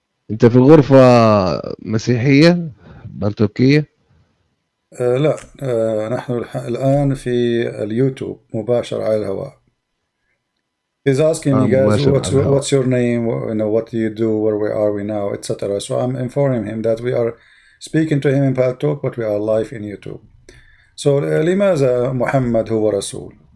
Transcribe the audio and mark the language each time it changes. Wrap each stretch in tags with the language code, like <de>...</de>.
<ar>أنت في غرفة مسيحية بلتوكية؟ لا نحن الآن في اليوتيوب مباشر على الهواء.</ar> <en>He's asking me, guys, what's your name, what do you do, where are we now, etc. So I'm informing him that we are speaking to him in Paltalk, but we are live in YouTube. So</en> <ar>لماذا محمد هو رسول?</ar>